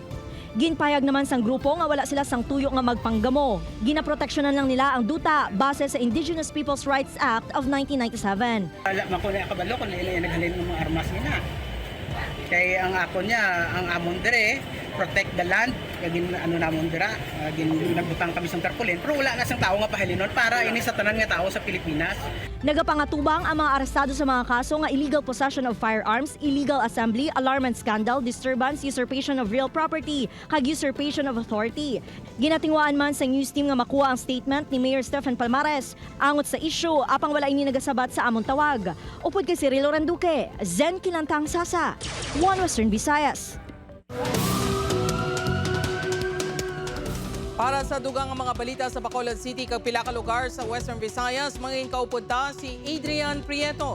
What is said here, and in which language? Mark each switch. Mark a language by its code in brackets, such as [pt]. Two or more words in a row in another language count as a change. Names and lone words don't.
[hil] Ginpayag naman sang grupo nga wala sila sang tuyo nga magpanggamo. Ginaproteksyonan lang nila ang duta base sa Indigenous Peoples' Rights Act of 1997. Wala man ko na kabalo kung ila naghalin ng mga armas nila. Kay ang ako niya, ang amon dire, [en] protect the land, [hil] kagin ano namon dira, nagbutang kami sang tarpaulin, pero wala na sang tao nga pahalinon para ini sa tanan nga tao sa Pilipinas. Nagapangatubang ang mga arestado sa mga kaso nga [en] illegal possession of firearms, illegal assembly, alarm and scandal, disturbance, usurpation of real property, kag usurpation of authority. [hil] Ginatingwaan man sa [en] news team [hil] nga makuha ang statement ni Mayor Stephen Palmares angot sa issue apang wala ini nagasabat sa among tawag. Upod kay Cirilo Randuque, Zen Kilantang Sasa, 1 Western Visayas. Para sa dugang mga balita sa Bacolod City kag pila ka lugar sa Western Visayas, mangin kaupod ta si Adrian Prieto.